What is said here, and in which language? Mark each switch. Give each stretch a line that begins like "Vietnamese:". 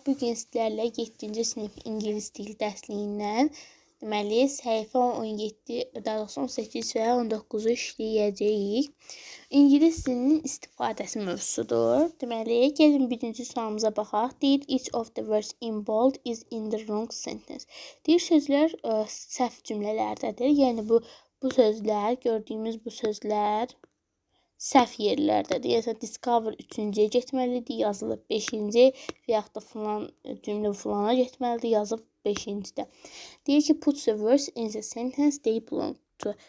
Azerbaijani: Bugün sizlərlə 7-ci sinif ingilis dili dərsliyindən deməli səhifə 17, daha doğrusu 18 və 19-u işləyəcəyik. İngilis dilinin istifadəsi mövzusudur. Deməli, gəlin birinci sualımıza baxaq. Deyir,
English: each of the words in bold is in the wrong sentence.
Azerbaijani: Deyir, sözlər səhv cümlələrdədir. Yəni bu sözlər, gördüyümüz bu sözlər səhv yerlərdədir. Yəni, discover 3-cüyə getməlidir, yazılıb 5-ci və yaxud da filan cümlə filana getməlidir, yazıb 5-cidə. Deyir ki,
English: put the words in the sentence they belong to.